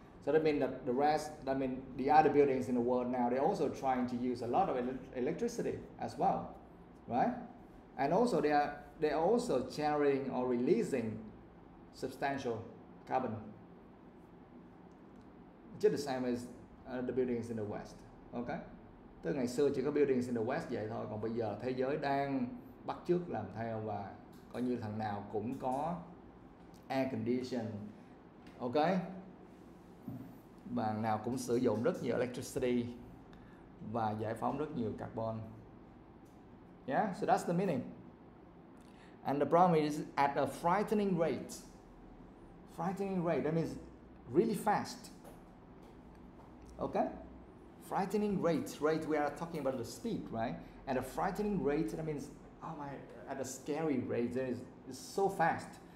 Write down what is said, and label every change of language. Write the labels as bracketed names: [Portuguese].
[English] So that means that the rest, that means the other buildings in the world now, they're also trying to use a lot of electricity as well, right? And also they are also generating or releasing substantial carbon, just the same as the buildings in the West. Okay? [Vietnamese] Từ ngày xưa chỉ có [English] buildings in the West [Vietnamese] vậy thôi, còn bây giờ thế giới đang bắt chước làm theo và coi như thằng nào cũng có air condition, ok, và nào cũng sử dụng rất nhiều electricity và giải phóng rất nhiều carbon. [English] Yeah, so that's the meaning. And the problem is at a frightening rate. Frightening rate, that means really fast. Okay? Frightening rate. Rate, we are talking about the speed, right? At a frightening rate, that means, oh my, at a scary rate, it's so fast.